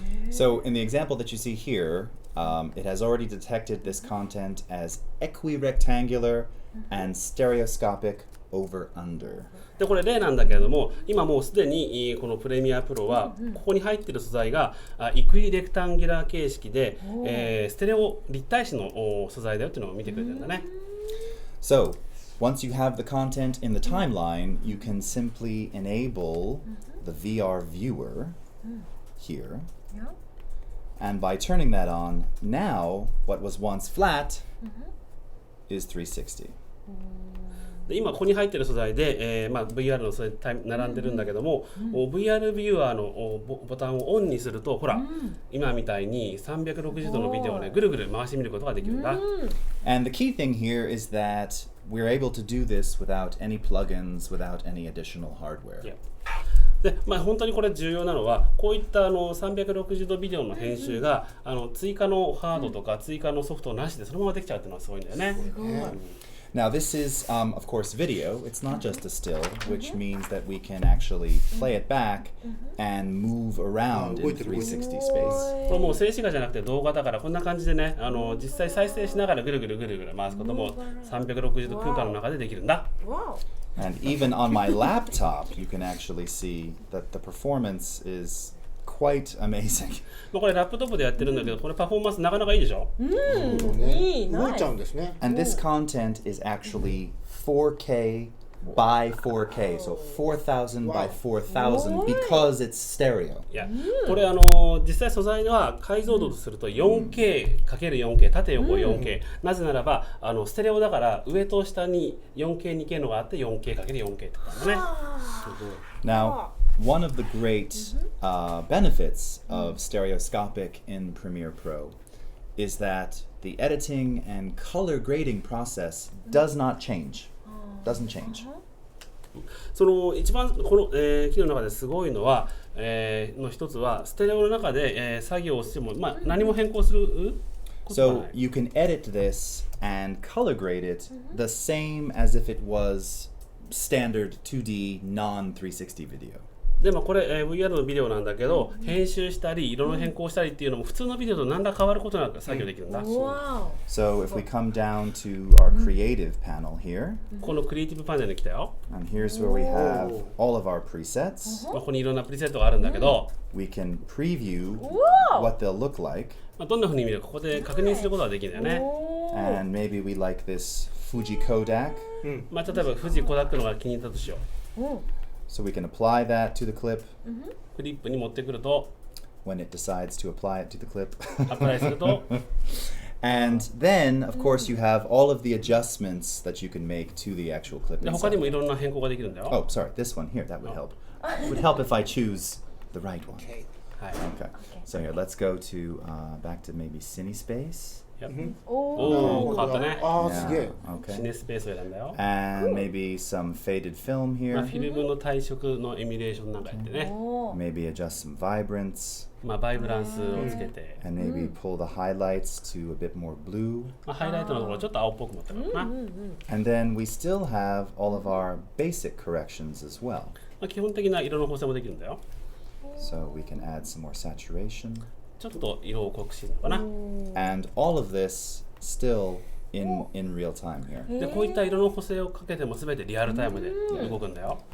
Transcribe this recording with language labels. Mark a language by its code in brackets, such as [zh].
[en] So in the example that you see here, it has already detected this content as equirectangular and stereoscopic over under. [ja] でこれ例なんだけれども、今もうすでにこのプレミアプロはここに入っている素材がイクイレクタンギュラー形式で、ステレオ立体視の素材だよっていうのを見てくれてるんだね。 [en] So once you have the content in the timeline, you can simply enable the VR viewer here. And by turning that on, now what was once flat is 360. [ja] で今ここに入っている素材で、VR の素材並んでるんだけども、VR ビューアーのボタンをオンにすると、ほら、今みたいに360度のビデオをね、ぐるぐる回してみることができるんだ。 [en] And the key thing here is that we're able to do this without any plugins, without any additional hardware. [ja] で本当にこれ重要なのは、こういった360度ビデオの編集が追加のハードとか追加のソフトなしでそのままできちゃうっていうのはすごいんだよね。 [en] Now this is, of course, video. It's not just a still, which means that we can actually play it back and move around in 360 space. [ja] これもう静止画じゃなくて動画だからこんな感じでね、実際再生しながらぐるぐる回すことも360度空間の中でできるんだ。 [en] And even on my laptop, you can actually see that the performance is quite amazing. [ja] これラップトップでやってるんだけど、これパフォーマンスなかなかいいでしょ。いい、動いちゃうんですね。 [en] And this content is actually 4K by 4K, so 4000 by 4000 because it's stereo. [ja] いや、これ実際素材は解像度とすると 4K×4K 縦横 4K、なぜならばステレオだから上と下に 4K2K のがあって 4K×4K ってことだね。 [en] Now, one of the great benefits of stereoscopic in Premiere Pro is that the editing and color grading process does not change. Doesn't change. [ja] その一番この、機能の中ですごいのは、の一つはステレオの中で、作業をしても、何も変更する [en] So you can edit this and color grade it the same as if it was standard 2D non-360 video. [ja] でもこれ、VR のビデオなんだけど、編集したり色の変更したりっていうのも普通のビデオと何ら変わることなく作業できるんだ。 [en] So if we come down to our creative panel here, [ja] このクリエイティブパネルに来たよ。 [en] and here's where we have all of our presets. [ja] ここにいろんなプリセットがあるんだけど、 [en] We can preview what they'll look like. [ja] どんな風に見るかここで確認することができるんだよね。 [en] And maybe we like this Fuji Kodak. [ja] 例えば富士コダックのが気に入ったとしよう。 [en] So we can apply that to the clip. [ja] クリップに持ってくると、 [en] when it decides to apply it to the clip. [ja] アプライすると、 [en] And then, of course, you have all of the adjustments that you can make to the actual clip [ja] で他に [en] inside. [ja] もいろんな変更ができるんだよ。 [en] Oh, sorry, this one here, that would help. Would help if I choose the right one. [ja] はい。 [en] Okay. So here, let's go to back to maybe CineSpace. [ja] おお、変わったね。ああ、すげえ。シ [en] Okay. [ja] ネスペースを選んだよ。 [en] And maybe some faded film [ja] フ [en] here. [ja] ィルムの退色のエミュレーションなんかやってね。 [en] Maybe adjust some vibrance. [ja] バイブランスをつけて、 [en] And maybe pull the highlights to a bit more blue. [ja] ハイライトのところちょっと青っぽく持ってるかな。 [en] And then we still have all of our basic corrections as well. [ja] 基本的な色の補正もできるんだよ。 [en] So we can add some more saturation. [ja] ちょっと色を濃くしてるのかな。 [en] And all of this still in real time here. [ja] でこういった色の補正をかけても全てリアルタイムで動くんだよ。